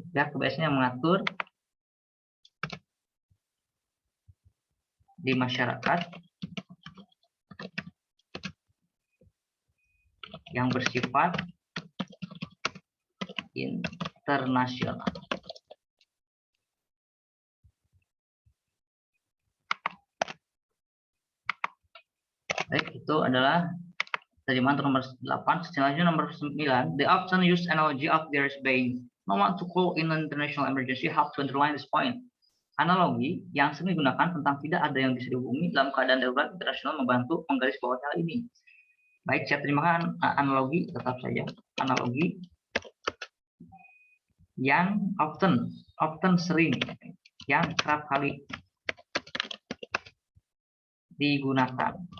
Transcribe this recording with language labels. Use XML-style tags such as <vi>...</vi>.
<id>Pihak kebiasaan yang mengatur di masyarakat yang bersifat internasional. Baik, itu adalah terjemahan nomor 8. Selanjutnya nomor 9.</id> <en>The often used analogy of there is being no one to call in an international emergency help to underline this point.</en> <id>Analogi yang sering digunakan tentang tidak ada yang bisa dihubungi dalam keadaan darurat internasional membantu menggarisbawahi hal ini. Baik, saya terjemahkan analogi, tetap saja analogi yang often sering, yang kerap kali digunakan.</id>